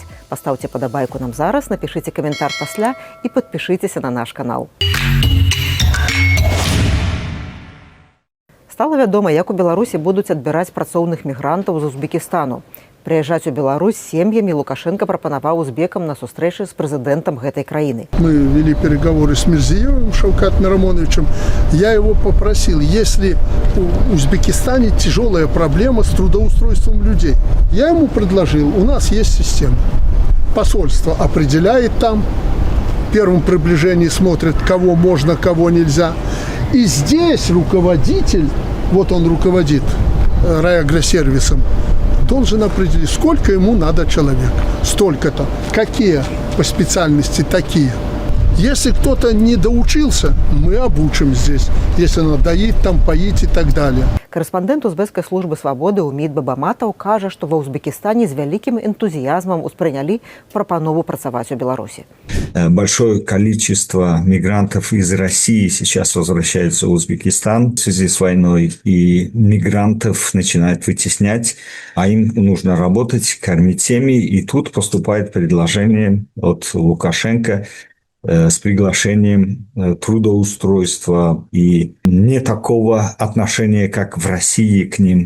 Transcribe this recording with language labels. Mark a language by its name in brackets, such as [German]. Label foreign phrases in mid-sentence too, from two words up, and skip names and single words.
[Belarusian] Пастаўце падабайку нам зараз, напішыце каментар пасля і падпішыцеся на наш канал. Стала вядома, як у Беларусі будуць адбіраць працоўных мігрантаў з Узбекістану. Прыязджаць у Беларусь сем'ямі Лукашенко прапанаваў узбекам на сустрэчы з прэзідэнтам гэтай краіны. [Russian] Мы вели переговоры с Мирзиевым Шавкатом Рамоновичем. Я его попросил, если в Узбекистане тяжелая проблема с трудоустройством людей, я ему предложил, у нас есть система. Посольство определяет там, в первом приближении смотрит, кого можно, кого нельзя. И здесь руководитель, вот он руководит райагросервисом, должен определить, сколько ему надо человек. Столько-то. Какие по специальности такие. Если кто-то не доучился, мы обучим здесь. Если надо доить, там, поить и так далее. [Belarusian] Корэспандэнт узбекскай службы свабоды Умид Бабаматаў кажа, што ва Узбекістане з вялікім энтузіязмам успрынялі прапанову працаваць у Беларуси. [Russian] Большое количество мигрантов из России сейчас возвращаются в Узбекистан в связи с войной, и мигрантов начинают вытеснять, а им нужно работать, кормить семьи, и тут поступает предложение от Лукашенко с приглашением трудоустройства, и не такого отношения, как в России к ним.